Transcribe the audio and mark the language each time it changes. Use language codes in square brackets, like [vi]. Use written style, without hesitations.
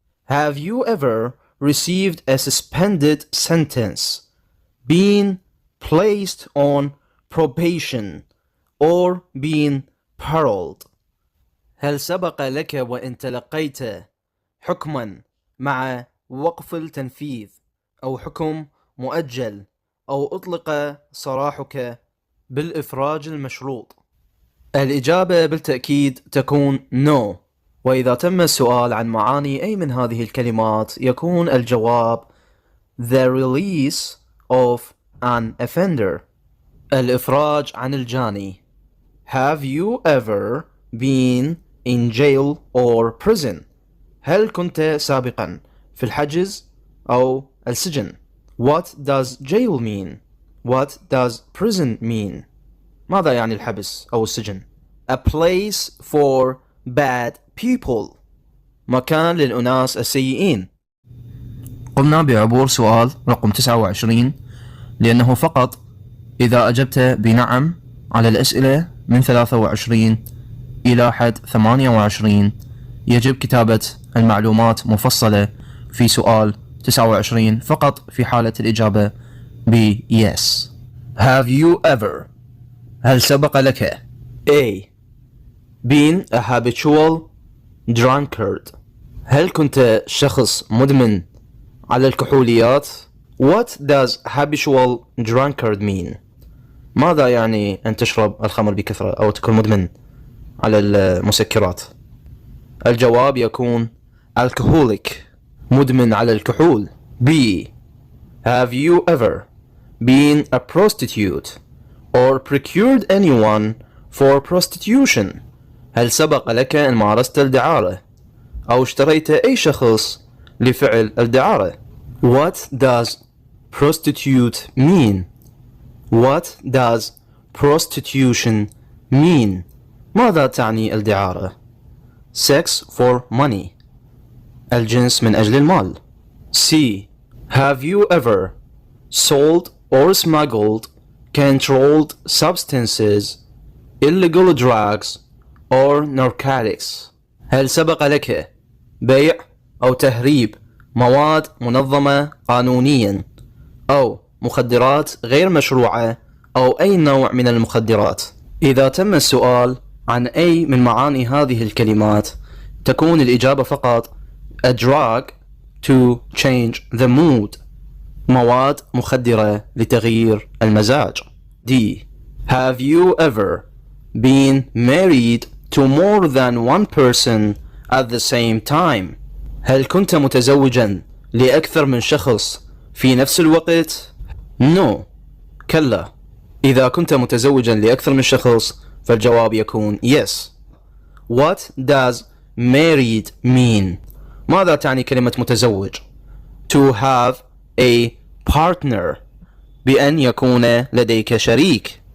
[en] Have you ever received a suspended sentence, been placed on probation, or been paroled؟ [ar] هل سبق لك وإن تلقيت حكما مع وقف التنفيذ أو حكم مؤجل أو أطلق سراحك بالإفراج المشروط؟ الإجابة بالتأكيد تكون no. وإذا تم السؤال عن معاني أي من هذه الكلمات يكون الجواب [en] the release of an offender، [ar] الإفراج عن الجاني. [en] Have you ever been in jail or prison؟ [ar] هل كنت سابقا في الحجز أو السجن؟ [en] What does jail mean? What does prison mean؟ [ar] ماذا يعني الحبس أو السجن؟ [en] A place for bad people، [ar] مكان للأناس السيئين. قمنا بعبور سؤال رقم 29 لأنه فقط إذا أجبت بنعم على الأسئلة من 23 إلى حد 28 يجب كتابة المعلومات مفصلة في سؤال 29 فقط في حالة الإجابة ب yes. [en] Have you ever، [ar] هل سبق لك A [en] been a habitual drunkard؟ [ar] هل كنت شخص مدمن على الكحوليات؟ [en] What does habitual drunkard mean؟ [ar] ماذا يعني أن تشرب الخمر بكثرة أو تكون مدمن على المسكرات؟ الجواب يكون alcoholic، مدمن على الكحول. [en] B have you ever been a prostitute or procured anyone for prostitution؟ [ar] هل سبق لك أن مارست الدعارة أو اشتريت أي شخص لفعل الدعارة؟ [en] What does prostitute mean؟ What does prostitution mean؟ [ar] ماذا تعني الدعارة؟ [en] Sex for money، [ar] الجنس من أجل المال. [en] C have you ever sold or smuggled controlled substances, illegal drugs or narcotics؟ [ar] هل سبق لك بيع أو تهريب مواد منظمة قانونيا أو مخدرات غير مشروعة أو أي نوع من المخدرات؟ إذا تم السؤال عن أي من معاني هذه الكلمات تكون الإجابة فقط [en] a drug to change the mood، [ar] مواد مخدرة لتغيير المزاج. [en] D have you ever been married to more than one person at the same time؟ [ar] هل كنت متزوجا لأكثر من شخص في نفس الوقت؟ [en] No، كلا. [ar] إذا كنت متزوجا لأكثر من شخص فالجواب يكون yes. [en] What does married mean؟ [ar] ماذا تعني كلمة متزوج؟ [en] To have a partner، [ar] بأن يكون لديك شريك.